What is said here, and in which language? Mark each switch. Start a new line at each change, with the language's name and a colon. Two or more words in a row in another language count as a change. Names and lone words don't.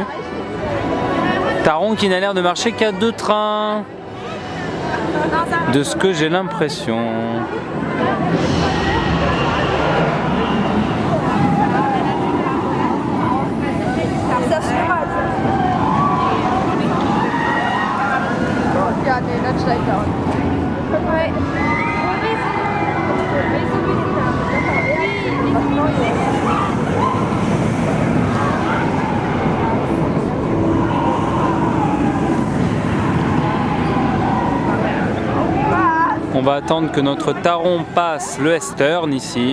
French: Taron qui n'a l'air de marcher qu'à 2 trains. De ce que j'ai l'impression.
German: Ja, nee, das steigt da unten.
French: On va attendre que notre Taron passe le Western ici.